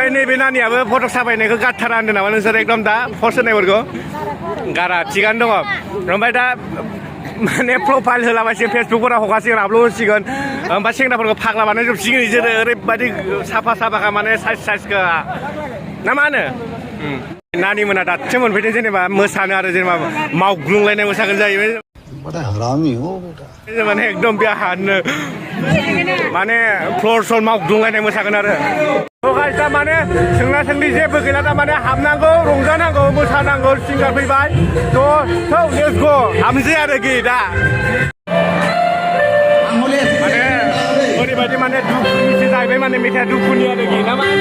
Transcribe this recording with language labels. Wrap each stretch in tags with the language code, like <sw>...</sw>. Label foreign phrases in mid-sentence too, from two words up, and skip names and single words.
<brx>नैबे नानियाबो फट' साफायनायखौ गारथारा होनदों नामा नोंसोर एकदम दा पस्ट होनायफोरखौ गारा थिगानो दङ ओमफ्राय दा माने प्रफाइल होलाबायसिगोन फेसबुकफोराव हगारसिगोन आपल'ड होसिगोन ओमफ्राय सेंग्राफोरखौ फाग्ला बानायजोबसिगोन इसोरो ओरैबायदि साफा साफाखा माने साइजखा ना मा होनो नानि मोना दासो मोनफैदों जेनेबा मोसानो आरो जेनेबा मावग्लुंलायनाय मोसागोन जाहैबाय</brx> <hi>बड़ा हरामी हो बेटा</hi> <brx>माने एकदम बिहानो माने फ्लर सल मावग्लुंलायनाय मोसागोन आरो दा माने सोंना सोंनि जेबो गैला दा माने हाबनांगौ रंजानांगौ मोसानांगौ सिंगार फैबाय थ'</brx> <en>let's go</en> <brx>हाबनोसै आरोखि दा माने ओरैबायदि माने दुखुनिसो जाहैबाय माने मेथाइआ दुखुनि आरोखि ना मा</brx>